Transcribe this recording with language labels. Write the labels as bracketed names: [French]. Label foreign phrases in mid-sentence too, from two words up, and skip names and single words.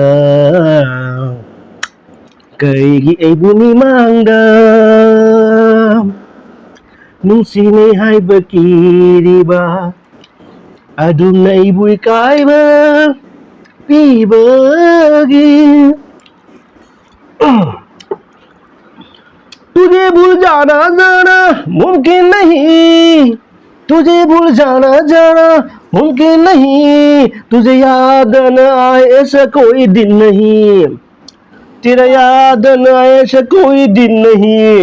[Manipuri] kaigi ebuni mangga, nusine haibakiriba, aduna ibu ikaiba, pibagi. [Hindi] तुझे भूल जाना जाना मुमकिन नहीं, तुझे भूल जाना जाना मुमकिन नहीं, तुझे याद न आए ऐसा कोई दिन नहीं, तेरा याद न आए ऐसा कोई दिन नहीं,